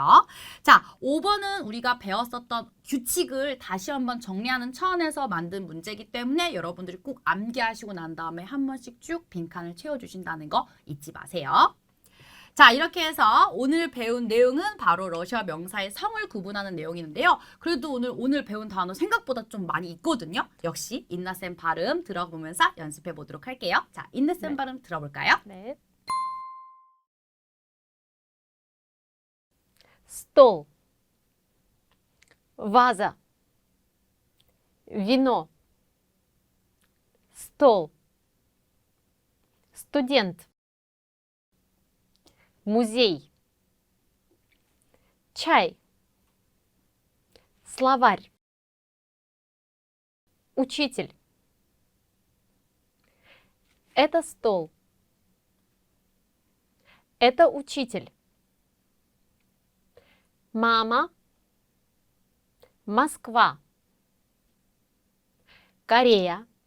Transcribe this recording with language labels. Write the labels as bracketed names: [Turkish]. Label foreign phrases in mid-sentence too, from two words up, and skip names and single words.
[Korean] 자, 5번은 우리가 배웠었던 규칙을 다시 한번 정리하는 차원에서 만든 문제이기 때문에 여러분들이 꼭 암기하시고 난 다음에 한 번씩 쭉 빈칸을 채워주신다는 거 잊지 마세요. 자, 이렇게 해서 오늘 배운 내용은 바로 러시아 명사의 성을 구분하는 내용이는데요. 그래도 오늘 배운 단어 생각보다 좀 많이 있거든요. 역시 인나쌤 발음 들어보면서 연습해 보도록 할게요. 자, 인나쌤 네. 발음 들어볼까요? 네. [Russian] стол ваза вино стол студент музей чай словарь учитель это стол это учитель мама Москва Корея